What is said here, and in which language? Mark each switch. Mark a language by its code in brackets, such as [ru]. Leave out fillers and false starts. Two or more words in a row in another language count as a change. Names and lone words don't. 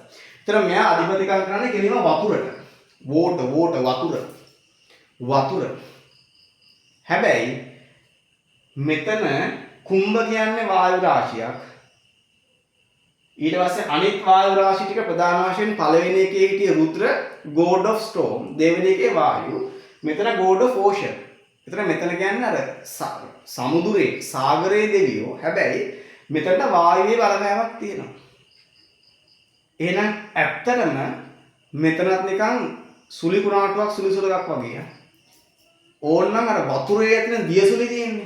[si] ඒතර මෙයා අධිපතිකම් කරන්නේ කෙලිම වතුරට. වතුර. හැබැයි මෙතන කුම්භ කියන්නේ වායු රාශියක්. ඊට පස්සේ අනිත් වායු රාශි ටික ප්‍රධාන වශයෙන් පළවෙනි එකේ හිටිය රුද්‍ර [en] god of storm, [si] දෙවෙනි එකේ වායු, මෙතන [en] god of ocean. [si] මෙතන කියන්නේ අර සමුදුරේ සාගරයේ දෙවියෝ. හැබැයි මෙතනට වායුවේ බලපෑමක් තියෙනවා. එහෙනම් ඇත්තටම මෙතනත් නිකන් සුලි කුණාටුවක් සුලිසුලක් වගේ. ඕනනම් අර වතුරේ තියෙන දියසුලි තියෙන්නේ.